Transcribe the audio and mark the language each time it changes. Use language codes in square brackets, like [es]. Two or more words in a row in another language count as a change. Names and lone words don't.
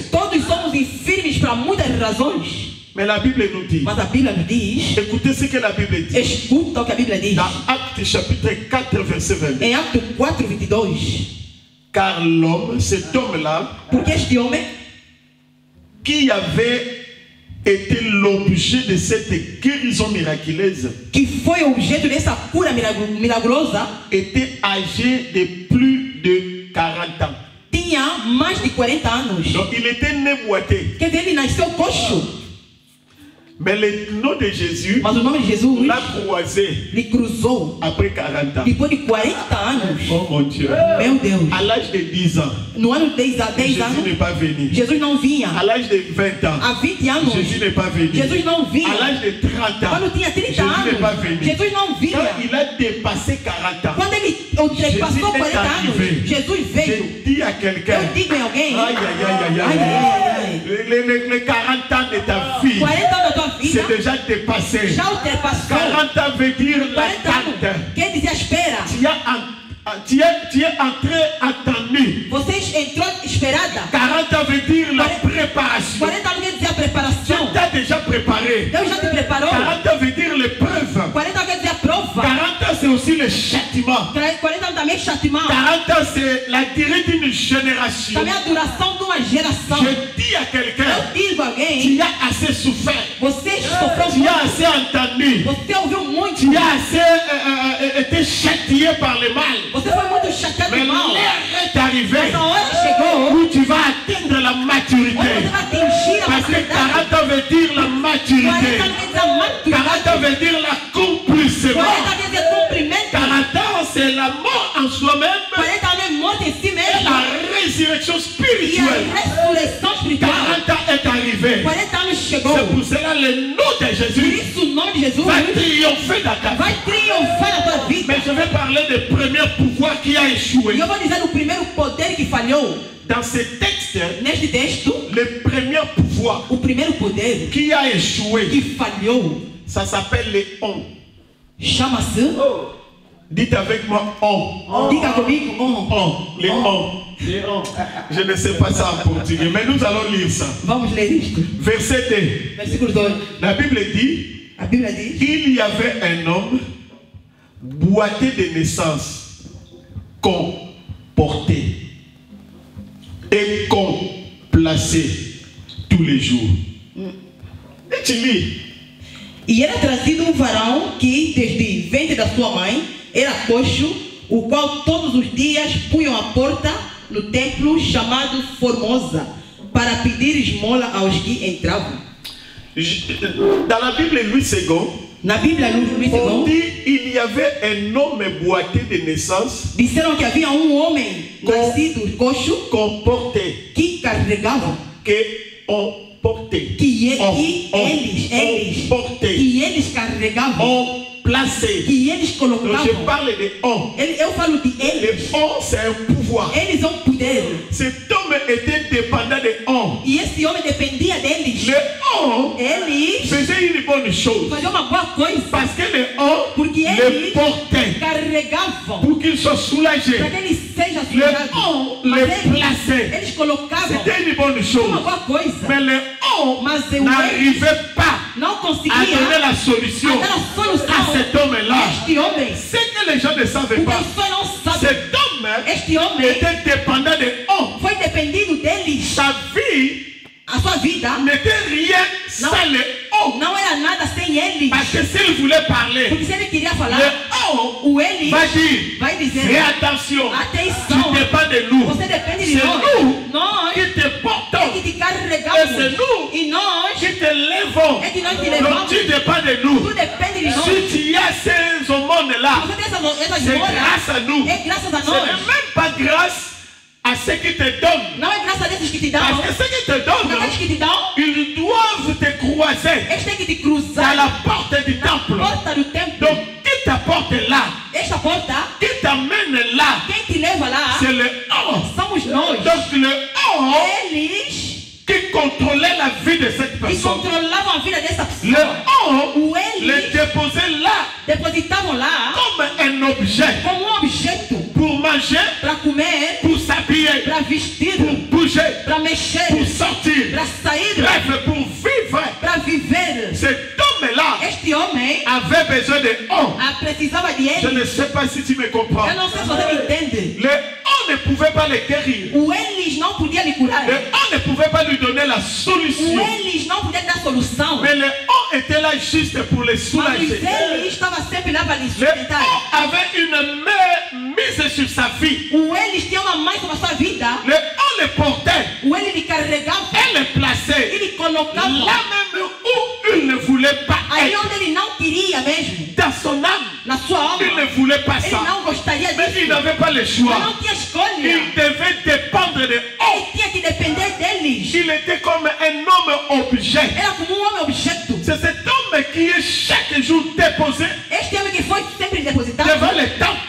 [pt] Todos somos infirmes para muitas razões. [fr] Mais la Bible nous dit, [pt] Mas a Bíblia nos diz, [fr] écoutez ce que la Bible dit. [pt] escuta o que a Bíblia diz. [fr] Dans Actes chapitre 4 verset 22. [pt] Em Atos 4:22, [fr] Car l'homme, cet homme-là, [pt] porque este homem [fr] qui avait été l'objet de cette guérison miraculeuse, [pt] que foi objeto dessa cura milagrosa, [fr] était âgé de plus de 40 ans. [pt] tinha mais de 40 anos. [fr] Donc il était né boité. [pt] Quer dizer, ele nasceu coxo. [fr] Mais le nom de Jésus [pt] Mas o nome de Jesus [fr] l'a croisé [pt] lhe cruzou [fr] après 40 ans. [pt] depois de 40 anos. [fr] Oh mon Dieu. [pt] Meu Deus. [fr] À l'âge de 10 ans, [pt] No ano 10 [fr] Jésus [pt] anos, [fr] n'est pas venu. [pt] Jesus não vinha. [fr] À l'âge de 20 ans, [pt] Há 20 anos, [fr] Jésus n'est pas venu. [pt] Jesus não [fr] À [pt] vinha. [fr] l'âge de 30 ans, [pt] Quando tinha 30 [fr] Jésus n'est pas [pt] anos, [fr] venu. [pt] Jesus não [fr] Quand [pt] vinha. [fr] il a dépassé 40 ans, [pt] Quando ele ultrapassou 40 anos, Jesus veio. [fr] je dis à quelqu'un, [pt] Eu digo em alguém, [fr] aïe, aïe, aïe, aïe, [pt] ai, ai, ai, ai. [fr] les 40 ans de ta vie, [pt] 40 anos da tua vida [fr] c'est déjà dépassé. [pt] já ultrapassou. [fr] 40 ans veut dire [pt] 40 [fr] l'attente. [pt] anos quer dizer a espera. [fr] Tu es entré attendu. [pt] Você entrou esperada. [fr] 40 ans veut dire la préparation. [pt] 40 anos quer dizer a [fr] Dieu [pt] preparação. [fr] t'a déjà préparé. [pt] Deus já te preparou. [fr] 40 ans veut dire l'épreuve. [pt] 40 anos quer dizer a prova. [fr] 40 ans c'est aussi le châtiment. [pt] 40 anos também é chatimão. [fr] 40 ans c'est la durée d'une génération. [pt] Também a duração de uma geração. [fr] Je dis à quelqu'un, [pt] Eu digo a alguém, [fr] tu as assez souffert. [pt] você sofreu [fr] Tu [pt] muito. [fr] as assez entendu. [pt] Você ouviu muito. [fr] Tu as assez été châtié par le mal. [pt] Você foi muito chateado [fr] Mais [pt] de mal. [fr] l'heure est arrivée [pt] Mas a hora chegou. [fr] où tu vas atteindre la maturité. [pt] Onde você vai atingir a [fr] Parce que [pt] maturidade. [fr] 40 ans veut dire la [pt] 40 [fr] maturité. [pt] anos quer dizer a [fr] 40 ans [pt] maturidade. [fr] veut dire l'accomplissement. [pt] 40 quer dizer cumprimento. [fr] 40 ans c'est la mort en soi-même [pt] 40 anos é morte em si [fr] et [pt] mesmo. [fr] la résurrection [pt] E a [fr] spirituelle. [pt] ressurreição espiritual. [fr] 40 ans est arrivé. [pt] 40 anos chegou. [fr] C'est pour cela le nom de [pt] Por [fr] Jésus [pt] isso o nome de Jesus [fr] va triompher dans ta vie. [pt] vai triunfar na tua vida. [fr] Mais je vais parler du premier pouvoir qui a échoué. [pt] E eu vou dizer o primeiro poder que falhou. [fr] Dans ce texte, [pt] Neste texto, [fr] le premier pouvoir [pt] o primeiro poder [fr] qui a échoué, [pt] que falhou [fr] ça s'appelle les on. [pt] chama-se, [fr] Dites avec moi on. [pt] diga comigo, [fr] On. Les on. Je ne sais pas ça en portugais, mais nous allons lire ça. [pt] Vamos ler isto. [fr] Verset 2. [pt] Versículo 2. [fr] La Bible dit, [pt] A Bíblia diz, [fr] il y avait un homme boité de naissance, qu'on portait et qu'on plaçait tous les jours. Et tu lis. [pt] e era trazido um varão que, desde ventre da sua mãe, era coxo, o qual todos os dias punham à porta no templo chamado Formosa, para pedir esmola aos que entravam. [fr] Dans la Bible Louis II, [pt] Na Bíblia, no [fr] On [pt] versículo 1, [fr] dit il y avait un homme boité de naissance [pt] disseram que havia homem nascido coxo [fr] qu'on portait, [pt] que carregava, [fr] qu'on portait, [pt] que [fr] on portait, [pt] eles carregavam, [fr] on plaçait. [pt] que eles [fr] Donc je [pt] colocavam. [fr] parle de on. [pt] Eu falo de [fr] Le [pt] eles. [fr] on, c'est un pouvoir. [pt] Eles ont poder. [fr] Cet homme était dépendant de on. [pt] E esse homem dependia deles. [fr] Le on [pt] Eles [fr] faisait une bonne chose. [pt] faziam uma boa coisa. [fr] Parce que le on [pt] Porque [fr] le [pt] eles [fr] portait [pt] carregavam [fr] pour qu'il soit soulagé. [pt] para que ele seja [fr] Le [pt] sujado. [fr] on [pt] Mas [fr] le plaçait. [pt] eles colocavam [fr] C'était une bonne [pt] uma [fr] chose. [pt] boa coisa. [fr] Mais le on [pt] Mas o eles [fr] n'arrivait pas [pt] não [fr] à donner [pt] conseguia [fr] la solution [pt] dar a solução [fr] à cet homme-là. [pt] a este homem. [fr] Ce que les gens ne savaient [pt] O que [fr] pas, [pt] as pessoas não sabem. [fr] cet homme [pt] Este homem [fr] était dépendant de on. [pt] foi dependido deles. [fr] Sa vie [pt] A sua vida [fr] n'était rien [pt] Non. [fr] sans le on. [pt] não era nada sem eles. [fr] Parce que s'il voulait parler, [pt] Porque se ele queria [fr] le [pt] falar, [fr] on [pt] o eles [fr] va dire, [pt] vai [fr] fais [pt] dizer: [fr] attention, [pt] atenção, [fr] tu dépends de nous. [pt] você depende de [fr] C'est [pt] nós. [fr] nous [pt] Nós [fr] qui te [pt] é [fr] portons [pt] que te [fr] et c'est [pt] carregamos. [fr] nous [pt] E nós [fr] qui te lèvons. [pt] é que nós te [fr] Donc [pt] levamos. [fr] tu dépends de nous. [pt] Tudo depende de nós. [fr] Si tu y as ces hommes-là, [pt] Você tem essas [fr] c'est [pt] moras, [fr] grâce à nous. [pt] é graças a [fr] Ce [pt] nós. [fr] n'est même pas grâce à ceux qui te donnent. [pt] Não é graças a desses que te dão. [fr] Parce que ceux qui te [pt] Porque [fr] donnent, [pt] aqueles que te dão, [fr] ils doivent te croiser [pt] eles têm que te [fr] à [pt] cruzar [fr] la porte du [pt] na [fr] temple. [pt] porta do templo. [fr] Donc, qui t'apporte là, [pt] Esta porta, [fr] qui t'amène là, [pt] quem te leva lá, [fr] c'est le on. [pt] somos nós. [fr] Donc, le on [pt] Eles [fr] qui contrôlait la vie de cette [pt] que [fr] personne. [pt] controlavam a vida dessa [fr] Le [pt] pessoa. [fr] on [pt] O [fr] le [pt] eles [fr] déposait là [pt] depositavam lá [fr] comme un objet [pt] como objeto [fr] pour manger, [pt] para comer, [fr] pour s'habiller, [pt] para vestir, [fr] pour bouger, [pt] para mexer, [fr] pour sortir. [pt] para sair, [fr] Bref, pour vivre. [pt] para viver. [fr] Cet homme-là [pt] Este homem [fr] avait besoin de on. [pt] precisava de [fr] Je [pt] ele. [fr] ne sais pas si tu me comprends. [pt] Eu não sei se você me entende. [fr] Le on ne pouvait pas le guérir. [pt] O eles não podia lhe curar. [fr] Le on ne pouvait pas lui donner la [pt] O [fr] solution. [pt] eles não podia dar solução. [fr] Mais le on était là juste pour les [pt] Mas [fr] soulager. [pt] ele estava sempre lá para lhe [fr] Le [pt] sustentar. [fr] on avait une main mise sur sa vie. [pt] O eles tinha uma mãe sobre a sua vida. [fr] Le on le portait [pt] O ele lhe carregava. [fr] et le plaçait [pt] Ele colocava [fr] là même où il ne voulait pas [pt] aí [fr] être. [pt] onde ele não queria mesmo. [fr] Dans son âme, [pt] Na sua alma. [fr] il ne voulait pas [pt] Ele [fr] ça. [pt] não gostaria [fr] Mais il [pt] disso. [fr] n'avait pas le [pt] Ele [fr] choix. [pt] não tinha escolha. [fr] Il devait dépendre de on. [pt] Ele tinha que depender deles. [fr] Il était comme un homme objet. [pt] Era como homem objeto. [fr] C'est cet homme qui est chaque jour déposé [pt] Este homem que foi sempre depositado [fr] devant le temple